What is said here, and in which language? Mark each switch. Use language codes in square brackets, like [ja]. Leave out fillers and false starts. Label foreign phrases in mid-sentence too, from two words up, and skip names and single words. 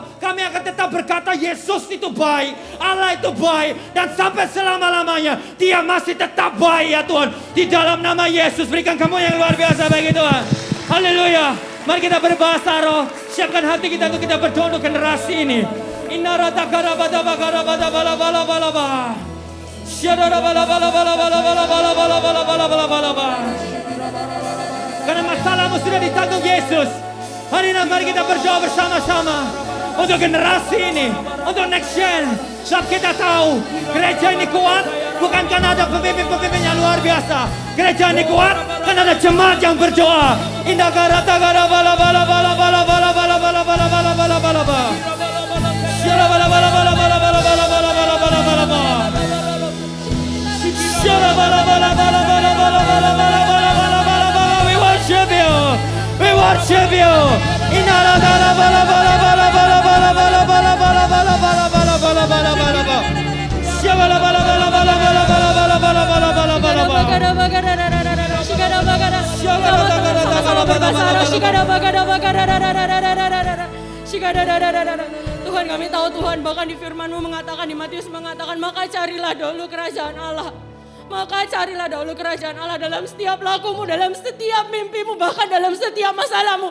[id] Kami akan tetap berkata Yesus itu baik. Allah itu baik. Dan sampai selama-lamanya Dia masih tetap baik ya Tuhan. Di dalam nama Yesus berikan kamu yang luar biasa bagi Tuhan. Haleluya. Mari kita berbahasa roh. Siapkan hati kita untuk kita berdoa untuk generasi ini. Inna rata karabada bagara bada bala bala bala bala. Syadara bala bala bala bala bala bala bala bala bala bala bala bala. Karena masalahmu sudah ditanggung Yesus. Hari ini mari kita berdoa bersama-sama. Untuk generasi ini. Untuk [en] next gen. [id] Sebab kita tahu. Gereja ini kuat. Bukan karena ada pemimpin-pemimpin yang luar biasa. Gereja ini kuat. Karena ada jemaat yang berdoa. Indah garata gara bala bala bala bala bala bala bala bala bala bala bala bala. Syara bala bala bala bala bala bala bala bala bala bala bala. Syara bala bala bala bala bala bala bala bala bala bala. [en] We worship you. We worship you. Inara bala bala bala bala bala bala bala bala bala bala bala bala bala bala bala bala. Syabala bala bala bala bala bala bala bala bala bala bala bala. [id] Tuhan kami tahu Tuhan bahkan di firman-Mu mengatakan di Matius mengatakan maka carilah dahulu kerajaan Allah. Maka carilah dahulu kerajaan Allah dalam setiap lakumu, dalam setiap mimpimu, bahkan dalam setiap masalahmu.